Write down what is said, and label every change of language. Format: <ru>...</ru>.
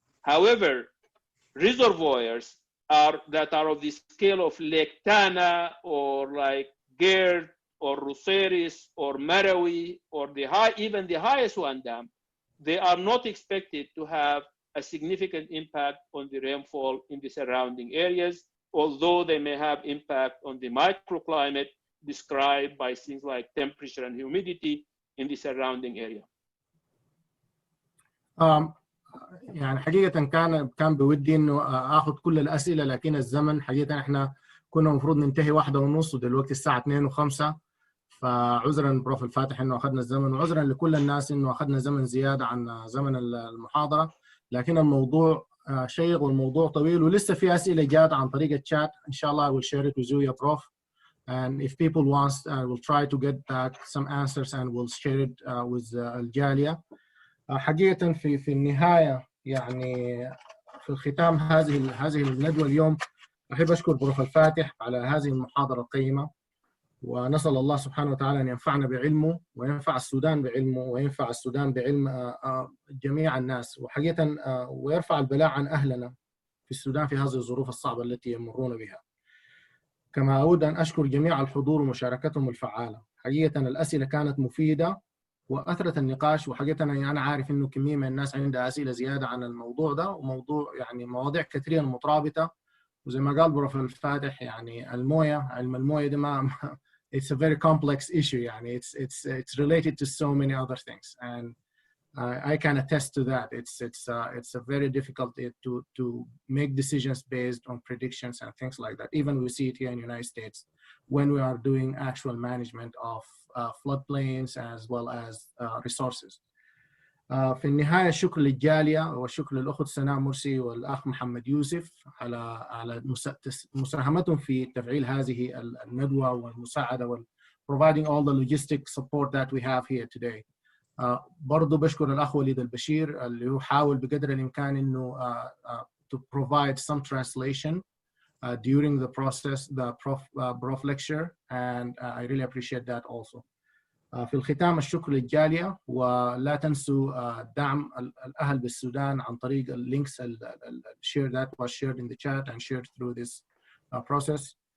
<en>However, reservoirs that are of the scale of Lake Tana or like Gerd or Roseris or Marawi or even the highest one dam, they are not expected to have a significant impact on the rainfall in the surrounding areas, although they may have impact on the microclimate described by things like temperature and humidity in the surrounding area.</en> <ar>يعني حقيقة كان بودي إنه آخذ كل الأسئلة، لكن الزمن حقيقة إحنا كنا المفروض ننتهي 1:30 ودلوقتي الساعة 2:05، فعذرا بروف الفاتح إنه أخذنا الزمن، وعذرا لكل الناس إنه أخذنا زمن زيادة عن زمن المحاضرة، لكن الموضوع شيق والموضوع طويل ولسه في أسئلة جات عن طريق الشات. إن شاء الله</ar> <en>I will share it with you يا prof. And if people want, I will try to get back some answers and we'll share it with الجالية.</en> <ar>حقيقة في النهاية يعني في الختام هذه الندوة اليوم أحب أشكر بروف الفاتح على هذه المحاضرة القيمة، ونسأل الله سبحانه وتعالى أن ينفعنا بعلمه وينفع السودان بعلمه وينفع السودان بعلم جميع الناس، وحقيقة ويرفع البلاء عن أهلنا في السودان في هذه الظروف الصعبة التي يمرون بها. كما أود أن أشكر جميع الحضور ومشاركتهم الفعالة. حقيقة الأسئلة كانت مفيدة وأثرت النقاش، وحقيقة أنا عارف إنه كمية من الناس عندها أسئلة زيادة عن الموضوع ده، وموضوع يعني مواضيع كثيرة مترابطة، وزي ما قال بروف الفاتح يعني علم الموية ده ما</ar> <en>it's a very complex issue</en> <ar>يعني</ar> <en>it's related to so many other things and I can attest to that. It's a very difficult to make decisions based on predictions and things like that. Even we see it here in the United States when we are doing actual management of floodplains as well as resources.</en> <ar>في النهاية الشكر للجالية والشكر للأخت سناء مرسي والأخ محمد يوسف على مساهمتهم في تفعيل هذه الندوة والمساعدة</ar> <en>providing all the logistic support that we have here today.</en> <ar>برضو بشكر الأخ وليد البشير اللي هو حاول بقدر الإمكان إنه</ar> <en>to provide some translation during the process, the prof lecture, and I really appreciate that also.</en> <ar>في الختام الشكر للجالية، ولا تنسوا دعم الأهل بالسودان عن طريق اللينكس</ar> <en>share that was shared in the chat and shared through this process.</en>